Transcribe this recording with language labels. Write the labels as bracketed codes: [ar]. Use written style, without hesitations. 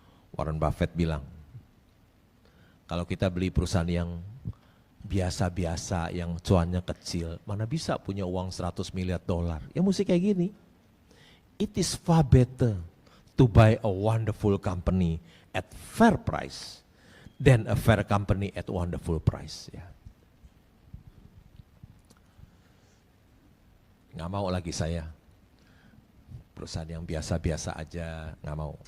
[id] Warren Buffett bilang, kalau kita beli perusahaan yang biasa-biasa, yang cuannya kecil, mana bisa punya uang 100 miliar dolar. Ya mesti kayak gini. [en] It is far better to buy a wonderful company at fair price than a fair company at wonderful price. [id] Ya. Nggak mau lagi saya perusahaan yang biasa-biasa aja, nggak mau.